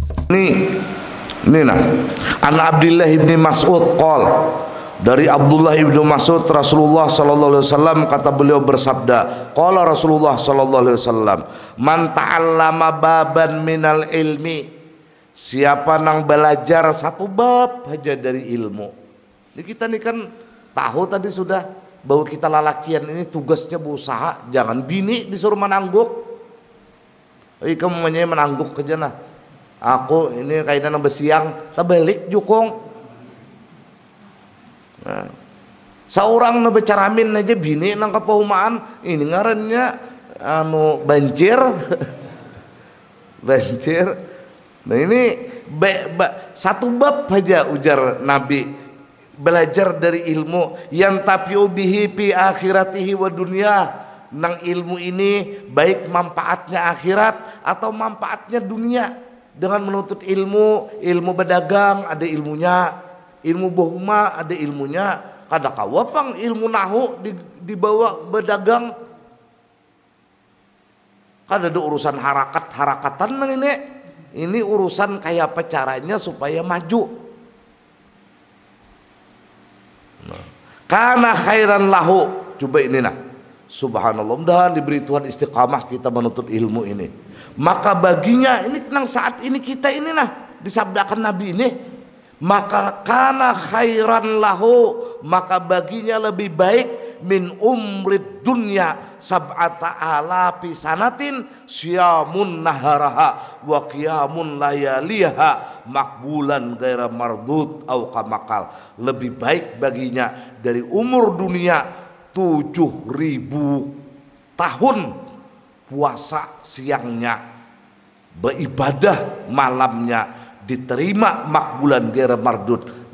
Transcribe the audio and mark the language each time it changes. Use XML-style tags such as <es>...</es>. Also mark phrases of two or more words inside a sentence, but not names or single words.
<id>Ini nah.</id> <ar>عن عبد الله بن مسعود قال,</ar> <id>dari Abdullah ibnu Mas'ud Rasulullah</id> <ar>صلى الله عليه وسلم</ar> <id>kata beliau bersabda,</id> <ar>قال رسول الله صلى الله عليه وسلم من تعلم بابا من العلم,</ar> <bjn>siapa nang belajar satu bab aja dari ilmu. Ini kita nih kan tahu tadi sudah bahwa kita lalakian ini tugasnya berusaha, jangan bini disuruh menangguk. Kamu menangguk aja nah. Aku ini kaitan besiang, terbalik jukung. Nah, seorang nabe caramin aja bini nang kepahumaan ini ngarannya anu banjir. Banjir.</bjn> <id>Nah ini satu bab aja ujar Nabi, belajar dari ilmu yang</id> <ar>ينتفع به في آخرته و دنيا,</ar> <bjn>nang ilmu ini baik manfaatnya akhirat atau manfaatnya dunia. Dengan menuntut ilmu berdagang ada ilmunya, ilmu bohuma ada ilmunya. Kada kawapang ilmu nahu dibawa berdagang. Kada ada urusan harakatan nang ini. Ini urusan kayak apa caranya supaya maju.</bjn> <id>Nah, karena</id> <ar>خيرا له,</ar> <bjn>coba ini nah.</bjn> <id>Subhanallah, mudah diberi Tuhan istiqamah kita menuntut ilmu ini. Maka baginya ini tenang saat ini kita ini nah disabdakan Nabi ini,</id> <ar>فكان خيرا له,</ar> <id>maka baginya lebih baik</id> <ar>من عمر الدنيا سبعة آلاف سنة صيام نهارها وقيام لياليها مقبولا غير مردود أو كما قال.</ar> <id>Lebih baik baginya dari umur dunia 7.000 tahun puasa siangnya, beribadah malamnya, diterima</id> <ar>مقبولا غير مردود.</ar>